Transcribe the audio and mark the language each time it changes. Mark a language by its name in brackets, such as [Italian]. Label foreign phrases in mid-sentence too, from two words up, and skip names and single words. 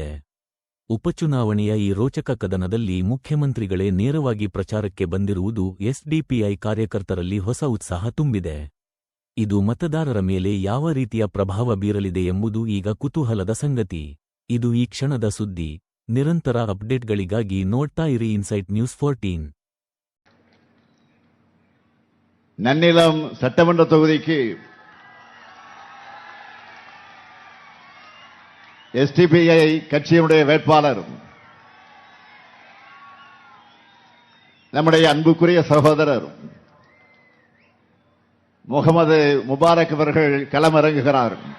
[Kannada] ಉಪಚುನಾವಣೆಯ ಈ ರೋಚಕ ಕದನದಲ್ಲಿ ಮುಖ್ಯಮಂತ್ರಿಗಳೇ ನೇರವಾಗಿ ಪ್ರಚಾರಕ್ಕೆ ಬಂದಿರುವುದು ಎಸ್ಡಿಪಿಐ ಕಾರ್ಯಕರ್ತರಲ್ಲಿ ಹೊಸ ಉತ್ಸಾಹ ತುಂಬಿದೆ. ಇದು ಮತದಾರರ ಮೇಲೆ ಯಾವ ರೀತಿಯ ಪ್ರಭಾವ ಬೀರಲಿದೆ ಎಂಬುದು ಈಗ ಕುತೂಹಲದ ಸಂಗತಿ. ಇದು ಈ ಕ್ಷಣದ ಸುದ್ದಿ. ನಿರಂತರ ಅಪ್ಡೇಟ್ಗಳಿಗಾಗಿ ನೋಡ್ತಾ ಇರಿ ಇನ್ಸೈಟ್ ನ್ಯೂಸ್ 14. [Tamil] நன்னிலம் சட்டமன்ற தொகுதிக்கு எஸ்டிபிஐ கட்சியினுடைய வேட்பாளர் நம்முடைய அன்புக்குரிய சகோதரர் முகமது முபாரக் அவர்கள் களமிறங்குகிறார்.